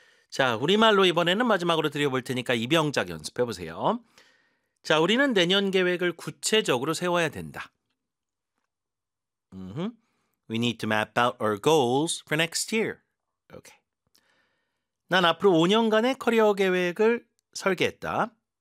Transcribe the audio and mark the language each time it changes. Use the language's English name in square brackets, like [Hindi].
[Korean] 자, 우리말로 이번에는 마지막으로 드려볼 테니까 입영작 연습해보세요. 자, 우리는 내년 계획을 구체적으로 세워야 된다. [English] We need to map out our goals for next year. Okay. [Korean] 난 앞으로 5년간의 커리어 계획을 설계했다.